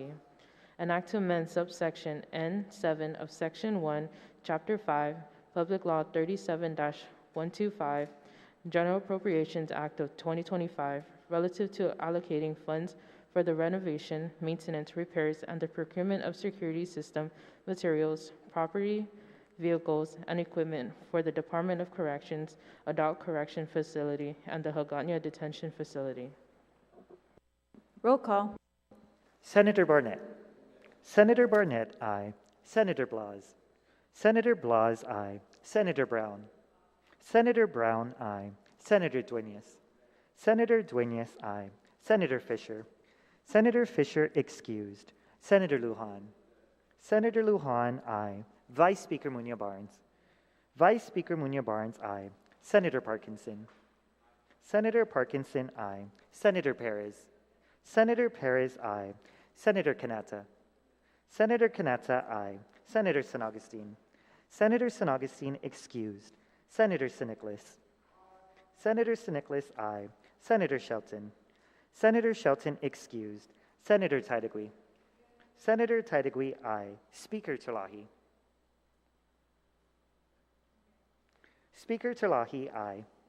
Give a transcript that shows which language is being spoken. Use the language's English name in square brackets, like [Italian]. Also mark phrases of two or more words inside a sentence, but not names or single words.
[English] An act to amend subsection N7 of Section 1, Chapter 5, Public Law 37-125, General Appropriations Act of 2025, relative to allocating funds for the renovation, maintenance, repairs, and the procurement of security system materials, property, vehicles, and equipment for the Department of Corrections, Adult Correction Facility, and the Hagåtña Detention Facility. Roll call. Senator Barnett. Senator Barnett, aye. Senator Blas. Senator Blas, aye. Senator Brown. Senator Brown, aye. Senator Dueñas. Senator Dueñas, aye. Senator Fisher. Senator Fisher excused. Senator Lujan. Senator Lujan, aye. Vice Speaker Muñoz-Barnes. Vice Speaker Muñoz-Barnes, aye. Senator Parkinson. Senator Parkinson, aye. Senator Perez. Senator Perez, aye. Senator Canata. Senator Canata, aye. Senator San Augustine. Senator San Augustine excused. Senator San Nicolas. Senator San Nicolas, aye. Senator Shelton. Senator Shelton excused. Senator Taitigui. Senator Taitigui, aye. Speaker Terlahi. Speaker Terlahi, aye.